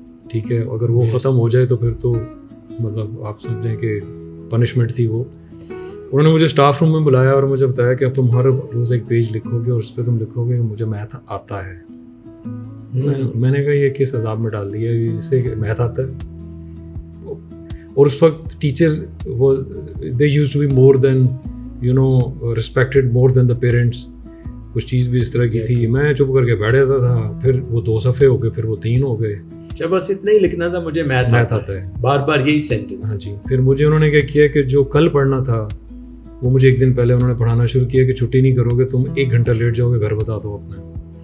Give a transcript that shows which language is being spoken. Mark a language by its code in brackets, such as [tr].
[ur] ٹھیک ہے, اگر وہ ختم ہو جائے تو پھر تو مطلب آپ سمجھیں کہ پنشمنٹ تھی وہ. انہوں نے مجھے اسٹاف روم میں بلایا اور مجھے بتایا کہ اب تم ہر روز ایک پیج لکھو گے اور اس پہ تم لکھو گے کہ مجھے میتھ آتا ہے. میں نے کہا یہ کس عذاب میں ڈال دیا جس سے میتھ آتا ہے. اور اس وقت ٹیچر وہ [en] They used to be more than you know respected more than the parents. [ur] کچھ چیز بھی اس طرح کی تھی. میں چپ کر کے بیٹھ جاتا تھا, پھر وہ 2 صفحے ہو گئے, پھر وہ 3 ہو گئے. جب بس اتنا ہی لکھنا تھا مجھے میتھ آتا ہے, بار بار یہی سینٹینس. ہاں جی. پھر مجھے انہوں نے کیا کیا کہ جو کل پڑھنا تھا وہ مجھے ایک دن پہلے انہوں نے پڑھانا شروع کیا کہ چھٹی نہیں کرو گے تم, 1 گھنٹہ لیٹ جاؤ گے, گھر بتا دو اپنا.